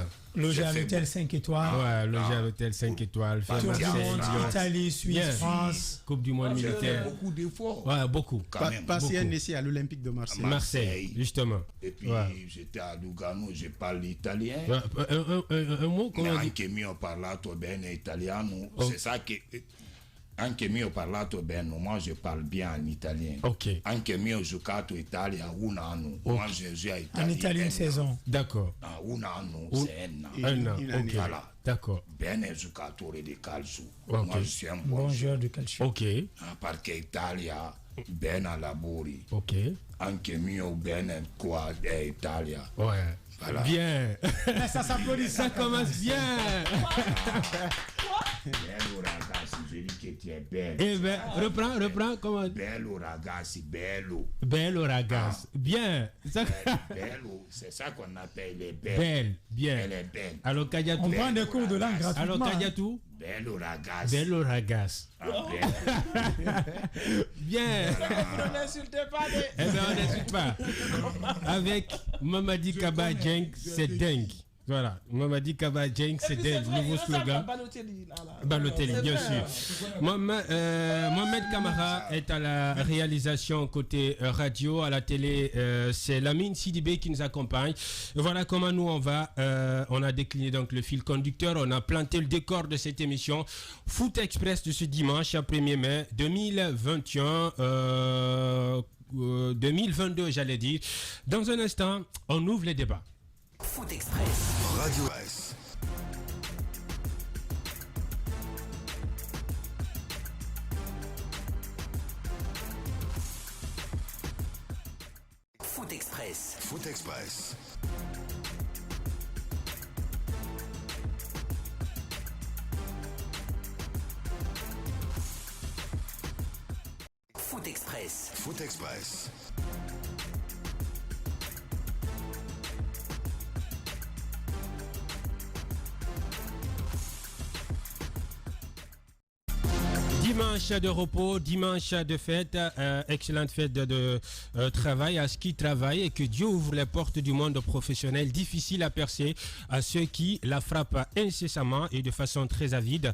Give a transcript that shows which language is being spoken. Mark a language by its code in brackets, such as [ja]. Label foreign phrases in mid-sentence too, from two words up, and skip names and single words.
[fr] Logé à l'hôtel 5 étoires. Ouais, logé à l'hôtel 5 étoiles. Tour du monde, Italie, Suisse, France. Coupe du monde J'ai militaire. fait beaucoup d'efforts. Ouais, beaucoup. Passé un essai à l'Olympique de Marseille. Marseille, justement. Et puis j'étais à Lugano, je parle italien. Un mot, comment on dit? [it] Anche mio parlato bene italiano. [fr] C'est ça que... [it] Anche mio parlato bene, [fr] moi je parle bien en italien. Ok. [it] Anche mio giocato Italia un anno. [fr] Moi je joue à Italie. En Italie, une saison. D'accord. Un anno, c'est un an. Un an, ok. Voilà. D'accord. [it] Bene giocatore di calcio. [fr] Ok. Moi je suis un Bon joueur de calcio. Ok. [it] Parce que Italia bene lavori. [fr] Ok. [it] Anche mio bene qua è Italia. [fr] Ouais. Voilà. Bien. Ça s'applaudit, Ça commence bien. [it] Bello ragazzi, [fr] je dis que tu es belle. Eh ben, reprends, comment? [it] Bello ragazzi, bello. Bello ragazzi. [fr] Bien. Ça... Bello, c'est ça qu'on appelle les belles. Belle, bien. Elle est belle. Alors, Kadiatou. On prend des cours de langue gratuitement. Alors, Kadiatou. [it] Bello ragazzi. Bello ragazzi. Ah, bello. [fr] Bien. Vous n'insultez pas Eh bien, on n'insulte pas. Avec Mamadi Kaba Djeng, c'est dingue. Voilà, Mamadi Kaba Djeng, c'est dingue. Nouveau slogan. Balotelli, bien sûr. Mohamed Kamara est à la réalisation côté radio, à la télé. C'est Lamine Sidibé qui nous accompagne. Voilà comment nous on va. On a décliné donc le fil conducteur. On a planté le décor de cette émission Foot Express de ce dimanche 1er mai 2021. 2022, j'allais dire. Dans un instant, on ouvre les débats. Foot Express. Radio S. Foot Express. Foot Express. Foot Express. Foot Express. Dimanche de repos, dimanche de fête, excellente fête de travail à ceux qui travaillent et que Dieu ouvre les portes du monde professionnel difficile à percer à ceux qui la frappent incessamment et de façon très avide.